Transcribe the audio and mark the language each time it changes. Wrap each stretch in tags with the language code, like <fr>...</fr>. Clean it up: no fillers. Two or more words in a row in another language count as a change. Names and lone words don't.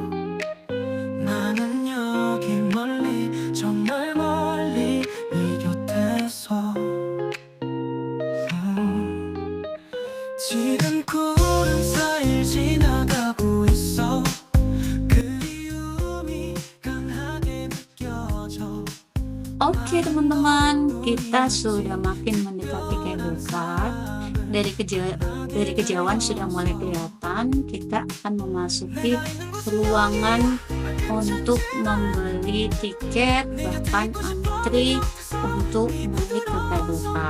<ko>나는 여기 멀리 정말 멀리 네 곁에서 지금 구름 사이를 지나가고 있어. 그리움이 강하게 느껴져.</ko> <id>Oke teman-teman, kita sudah makin mendekati</id> <en>cable car.</en> <id>Dari kejauhan sudah mulai kelihatan. Kita akan memasuki ruangan untuk membeli tiket, bahkan antri untuk naik ke</id> <en>cable car.</en>